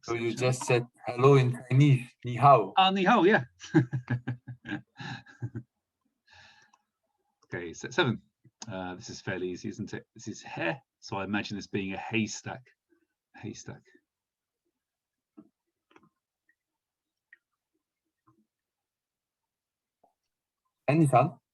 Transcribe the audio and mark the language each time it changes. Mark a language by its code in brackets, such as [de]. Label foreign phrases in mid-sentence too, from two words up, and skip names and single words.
[en] So section. you just said hello in Chinese, [zh] 你好. 啊，你好, [en] yeah. Okay, set 7. This is fairly easy, isn't it? This is he, so I imagine this being a haystack. Haystack. Anytime.